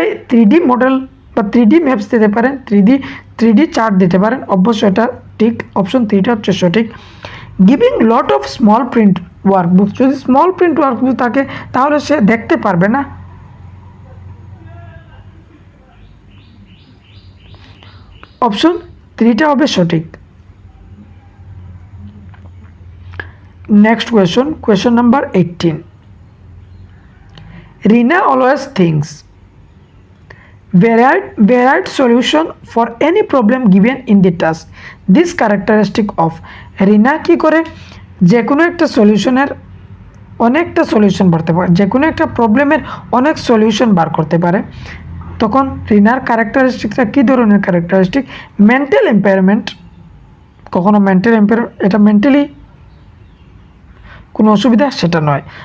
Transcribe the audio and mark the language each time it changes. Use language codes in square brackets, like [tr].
[bn] 3D model বা 3D maps দিতে পারেন, 3D চার্ট দিতে পারেন, অবশ্যই এটা ঠিক, অপশন 3টা হচ্ছে সঠিক। [en] giving lot of small print workbook, [bn] যদি স্মল প্রিন্ট ওয়ার্কবুক থাকে তাহলে সে দেখতে পারবে না, অপশন 3টা হবে সঠিক। [en] Next question, question number 18. Rina always thinks varied solution for any problem given in the task. This characteristic of [bn] রিনা কি করে, যে কোনো একটা সলিউশনের অনেকটা সলিউশন করতে পারে, যে কোনো একটা প্রবলেমের অনেক সলিউশন বার করতে পারে, তখন রিনার ক্যারেক্টারিস্টিকটা কী ধরনের ক্যারেক্টারিস্টিক, মেন্টাল এম্পায়ারমেন্ট, কখনো মেন্টাল এম্পায়ার, এটা মেন্টালি কোনো অসুবিধা সেটা নয়।